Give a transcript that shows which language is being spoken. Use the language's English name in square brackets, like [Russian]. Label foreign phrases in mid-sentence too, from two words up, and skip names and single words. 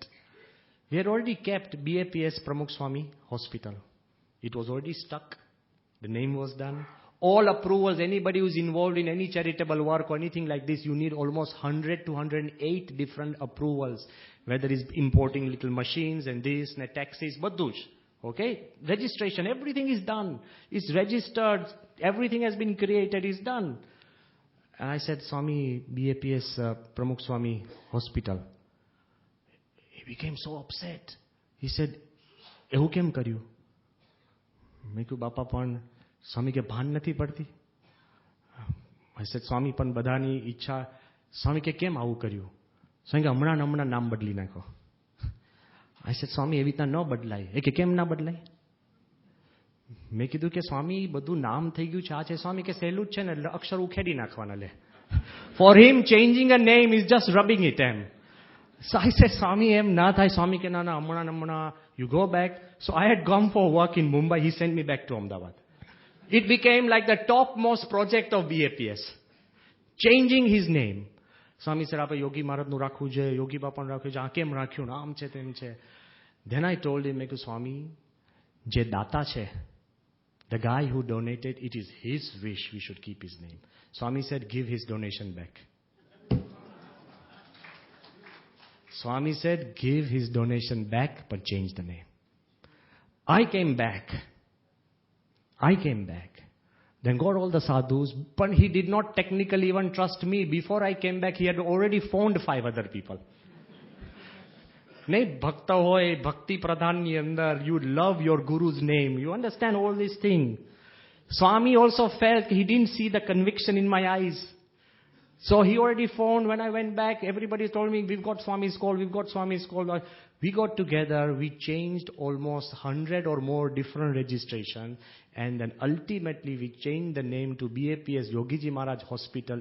[English] We had already kept BAPS Pramukh Swami Hospital. It was already stuck. The name was done. All approvals, anybody who's involved in any charitable work or anything like this, you need almost 100 to 108 different approvals. Whether it's importing little machines and this, and taxis, [Gujarati] બધું જ. [English] Okay? Registration, everything is done. It's registered. Everything has been created, it's done. And I said, Swami, BAPS, Pramukh Swami Hospital. He became so upset. He said, [Gujarati] એવું કેમ કર્યું? મેં કહ્યું, બાપા પણ સ્વામી કે ભાન નથી પડતી? [English] I said, [Gujarati] સ્વામી પણ બધાની ઈચ્છા, સ્વામી કે કેમ આવું કર્યું? સ્વામી કે હમણાં નામ બદલી નાખો. I said, સ્વામી એવી રીતના ન બદલાય. એ કે કેમ ના બદલાય? મેં કીધું કે સ્વામી બધું નામ થઈ ગયું છે, આ છે. સ્વામી કે સહેલું જ છે ને, અક્ષર ઉખેડી નાખવાના લે. [English] For him, changing a name is just rubbing it in. So I said, Swami, [Gujarati] એમ ના થાય. સ્વામી કે ના અમણાં, [English] you go back. So I had gone for work in Mumbai. He sent me back to Ahmedabad. It became like the topmost project of BAPS. Changing his name. Swami said, [Gujarati] "આપા યોગી મહારાજ નું રાખું જે, યોગી બાપાન રાખું જે, કેમ રાખ્યું ના, આમ છે તેમ છે." [English] Then I told him, Swami, [Gujarati] જે દાતા છે, [English] the guy who donated, it is his wish we should keep his name. Swami said, give his donation back. Swami said, give his donation back, but change the name. I came back. Then got all the sadhus, but he did not technically even trust me. Before I came back, he had already phoned 5 other people. [Gujarati] નહીં ભક્ત હોય, ભક્તિ પ્રધાનની અંદર, [English] you love your guru's name. You understand all these things. Swami also felt he didn't see the conviction in my eyes. So he already phoned. When I went back, everybody told me, we've got Swami's call. We got together, we changed almost 100 or more different registration, and then ultimately we changed the name to BAPS Yogiji Maharaj Hospital.